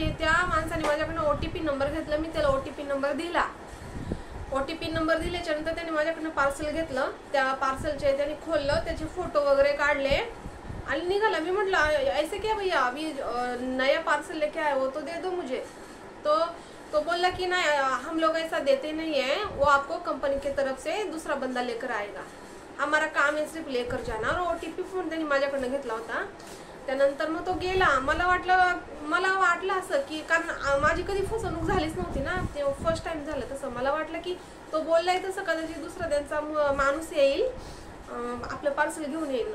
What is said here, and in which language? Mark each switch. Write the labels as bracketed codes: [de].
[mr] त्या माणसाने माझ्याकडनं OTP नंबर घेतला, मी त्याला OTP नंबर दिला. OTP नंबर दिल्याच्या नंतर त्यांनी माझ्याकडनं पार्सल घेतलं, त्या पार्सलचे त्यांनी खोललं, त्याचे फोटो वगैरे काढले आणि निघाला. मी म्हटलं [hi] ऐसे क्या भैया, अभी नया पार्सल लेके आए हो तो दे दो मुझे. तो बोला कि नहीं, हम लोग ऐसा देते नहीं है, वो आपको कंपनी की तरफ से दूसरा बंदा लेकर आएगा, हमारा काम है सिर्फ लेकर जाना. [mr] और OTP फोन त्यांनी माझ्याकडनं घेतला होता. त्यानंतर मग तो गेला. मला वाटलं असं की, कारण माझी कधी फसवणूक झालीच नव्हती ना, ते फर्स्ट टाइम झालं. तसं मला वाटलं की तो बोललाय तसं कदाचित दुसरा त्यांचा माणूस येईल, आपलं पार्सल घेऊन येईल.